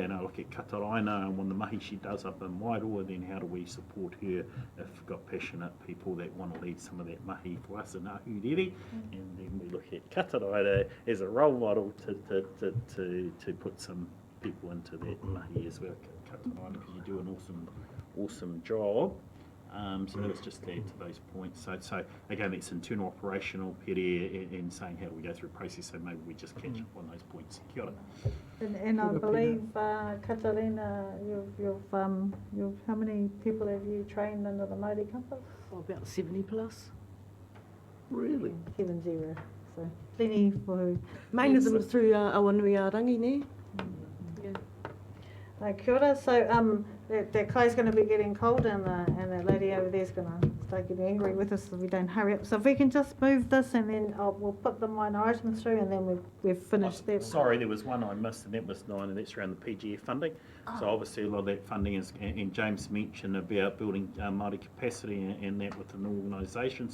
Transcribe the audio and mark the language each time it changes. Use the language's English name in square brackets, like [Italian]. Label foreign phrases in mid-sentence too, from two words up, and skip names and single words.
[English] And I look at Kataraina and one of the mahi she does up in Wairoa, then how do we support her if we've got passionate people that want to lead some of that mahi for us in Ahuriri, and then we look at Kataraina as a role model to put some people into that mahi as well, Kataraina, because you do an awesome job. So let's just add to those points. So again, it's internal operational pere and saying how do we go through a process, so maybe we just catch up on those points. [Māori] Kia ora. [English] And I believe, Katarina, you've how many people have you trained under the Māori compass? About 70 plus. Really? 70. So plenty for. Main of them is through Awanuiarangi ne. [Māori] Kia ora. [English] So that clay's going to be getting cold, and that lady over there's going to start getting angry with us if we don't hurry up. So if we can just move this, and then we'll put the minor items through, and then we've finished that. Sorry, there was one I missed, and that was 9, and that's around the PGF funding. So obviously a lot of that funding is, and James mentioned about building Māori capacity and that within the organisation.